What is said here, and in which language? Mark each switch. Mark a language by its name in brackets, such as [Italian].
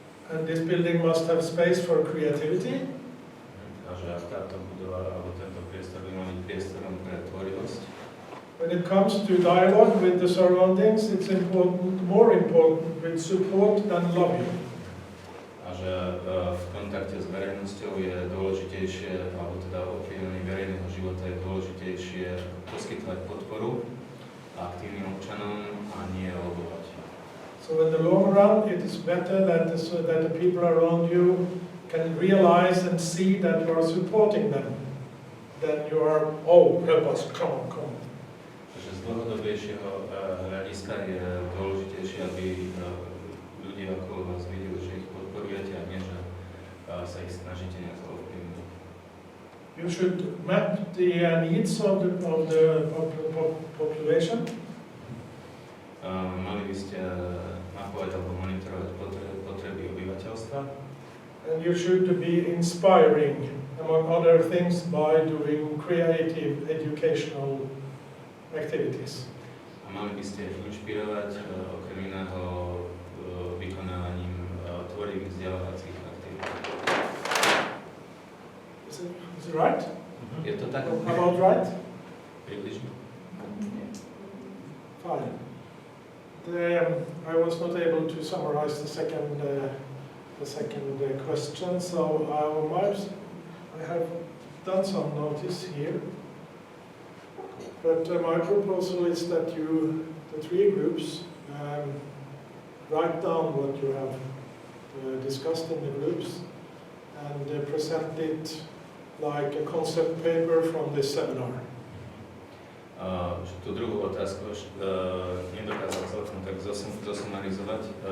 [English] And this building must have space for creativity. [Slovak] A že táto budova alebo tento priestor by mal byť priestorom pre tvorivosť. [English] When it comes to dialogue with the surroundings, it's important, more important with support than lobbying. [Slovak] A že v kontakte s verejnosťou je dôležitejšie, alebo teda ovplyvnenie verejného života je dôležitejšie poskytovať podporu aktívnym občanom a nie lobovať. [English] So in the long run, it is better that the people around you can realize and see that you are supporting them, than you are, oh, help us, come on, come on. [Slovak] Takže z dlhodobejšieho hľadiska je dôležitejšie, aby ľudia okolo vás videli, že ich podporujete a nie, že sa ich snažíte nejak ovplyvniť. [English] You should map the needs of the population. [Slovak] Mali by ste mapovať alebo monitorovať potreby obyvateľstva. [English] And you should be inspiring, among other things, by doing creative educational activities. [Slovak] A mali by ste inšpirovať okrem iného vykonávaním tvorivých vzdelávacích aktivít. [English] Is it right? [Slovak] Je to tak? [English] About right? [Slovak] Približne. [English] Fine. I was not able to summarize the second question, so I have done some notice here. But my proposal is that the three groups, write down what you have discussed in the groups and present it like a concept paper from this seminar. [Slovak] Tú druhú otázku nedokázal celkom tak zosumarizovať.